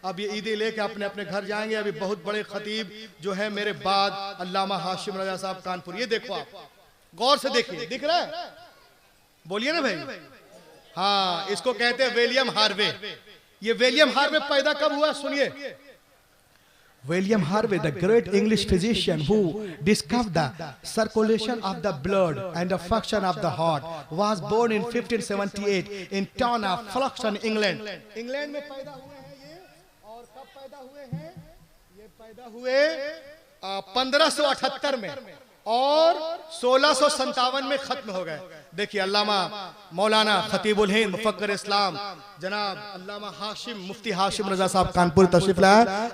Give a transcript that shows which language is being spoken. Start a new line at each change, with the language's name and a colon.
Hindi: अब ये ईदी लेके अपने अपने घर जाएंगे। अभी बहुत बड़े खतीब जो है मेरे बाद, अल्लामा हाशिम रजा साहब कानपुर। ये देखो आप, गौर से देखिए, दिख रहा है? बोलिए ना भाई। हाँ, इसको कहते हैं विलियम हार्वे। ये विलियम हार्वे पैदा कब हुआ? सुनिए,
English: William Harvey, the great English physician who discovered the circulation of the blood and the function of the heart, was born in 1578 in town of Fluxton, England.
Hindi: England में पैदा हुए हैं ये, और कब पैदा हुए हैं? ये पैदा हुए 1578 में और 1657 में खत्म हो गए। देखिए अल्लामा मौलाना खतीबुल हिंद मुफक्किर इस्लाम जनाब अल्लामा हाशिम मुफ्ती हाशिम रजा साहब कानपुर तशरीफ लाए।